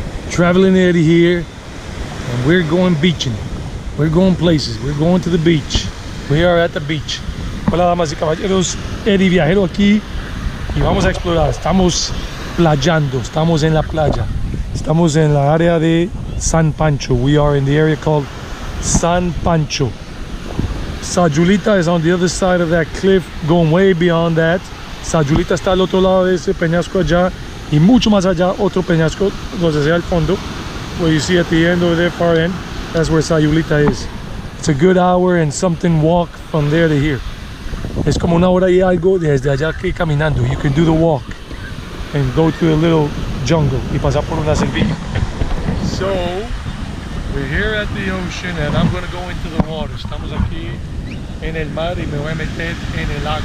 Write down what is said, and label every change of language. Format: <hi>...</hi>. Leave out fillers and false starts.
<en>Traveling Eddie here, and we're going beaching. We're going places. We're going to the beach. We are at the beach.</en> <es>Hola, damas y caballeros. Eddie Viajero aquí y vamos a explorar. Estamos playando. Estamos en la playa. Estamos en la área de San Pancho.</es> <en>We are in the area called San Pancho. Sayulita is on the other side of that cliff, going way beyond that.</en> <es>Sayulita está al otro lado de ese peñasco allá, y mucho más allá otro peñasco hacia el fondo,</es> <en>where you see at the end over there, far end. That's where Sayulita is. It's a good hour and something walk from there to here.</en> <es>Es como una hora y algo desde allá que caminando.</es> <en>You can do the walk and go to a little jungle</en> <es>y pasar por una selvilla.</es> <en>So we're here at the ocean and I'm going to go into the water.</en> <es>Estamos aquí en el mar y me voy a meter en el agua.</es>